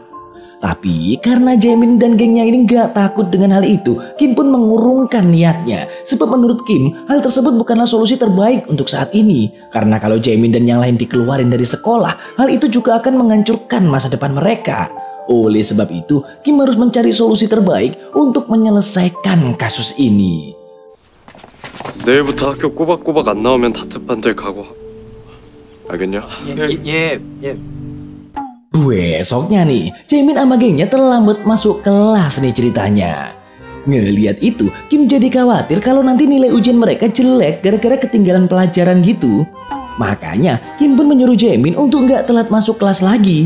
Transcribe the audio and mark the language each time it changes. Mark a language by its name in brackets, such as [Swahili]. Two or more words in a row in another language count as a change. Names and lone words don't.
[Indonesian] Tapi karena Jaemin dan gengnya ini gak takut dengan hal itu, Kim pun mengurungkan niatnya. Sebab menurut Kim, hal tersebut bukanlah solusi terbaik untuk saat ini. Karena kalau Jaemin dan yang lain dikeluarin dari sekolah, hal itu juga akan menghancurkan masa depan mereka. Oleh sebab itu, Kim harus mencari solusi terbaik untuk menyelesaikan kasus ini. [Korean] 내일부터 학교 꼬박꼬박 안 나오면 다트판 될 각오. 알겠냐? 예. [Indonesian] Besoknya nih, Jaemin sama gengnya terlambat masuk kelas nih ceritanya. Ngeliat itu, Kim jadi khawatir kalau nanti nilai ujian mereka jelek gara-gara ketinggalan pelajaran gitu. Makanya, Kim pun menyuruh Jaemin untuk nggak telat masuk kelas lagi.